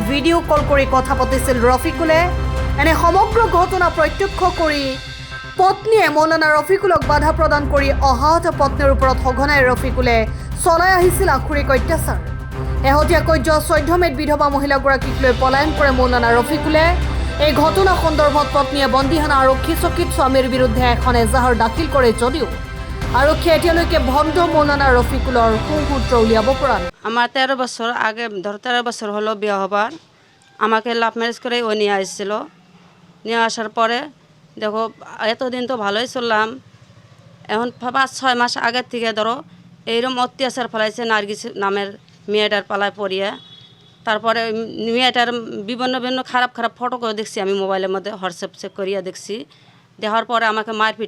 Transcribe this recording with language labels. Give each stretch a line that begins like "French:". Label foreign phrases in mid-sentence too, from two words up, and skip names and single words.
Assamese: ভিডিঅ' কল কৰি কথা পাতিছিল ৰফিকুলে এনে সমগ্ৰ ঘটনা প্ৰত্যক্ষ কৰি পত্নীয়ে মৌলানা ৰফিকুলক বাধা প্ৰদান কৰি অহাত পত্নীৰ ওপৰত সঘনাই ৰফিকুলে চলাই আহিছিল আখুৰিক অত্যাচাৰ শেহতীয়াকৈ যোৱা 14 মেত বিধৱা মহিলাগৰাকীক লৈ পলায়ন কৰে মৌলানা ৰফিকুলে এই ঘটনা সন্দৰ্ভত পত্নীয়ে বন্দিহানা আৰক্ষী চকীত স্বামীৰ বিৰুদ্ধে এখন এজাহাৰ দাখিল কৰে যদিও আৰক্ষীয়ে এতিয়ালৈকে ভণ্ড মৌলানা ৰফিকুলৰ সুসূত্ৰ উলিয়াব পৰা নাই
Bangla: আমার 13 বছর আগে 13 বছর হলো বিয়ে হবার আমাকে
English: love marriage
Bangla: করে ও নিয়ে আসছিল নিয়ে আসার পরে দেখো এতদিন তো ভালোই চললাম এখন 5-6 মাস আগের থেকে ধরো এইরকম অত্যাচার ফেলাইছে নার্গিস নামের মেয়েটার পালায় পড়িয়ে তারপরে মেয়েটার বিভিন্ন খারাপ ফটো করে দেখছি আমি মোবাইলের মধ্যে হোয়াটসঅ্যাপ চেক করিয়া দেখছি দেখার পরে আমাকে মারপিট